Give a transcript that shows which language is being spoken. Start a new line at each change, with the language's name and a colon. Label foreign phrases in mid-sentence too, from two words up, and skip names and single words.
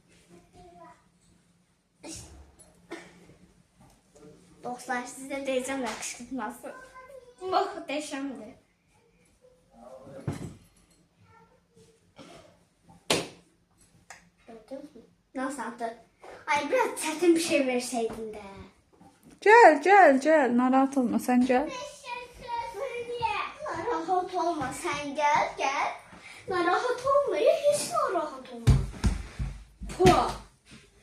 Turkish: Dostlar, size diyeceğim de kışkırtması. Muhteşemdi. Gördünüz mü? Nasıl attı? Ay biraz çetin bir şey verseydin de.
Azerbaijani: Gəl, narahat olma, sən gəl. Narahat olma,
Turkish: sen gel.
Azerbaijani: Narahat olma, hiç narahat olma. Puh.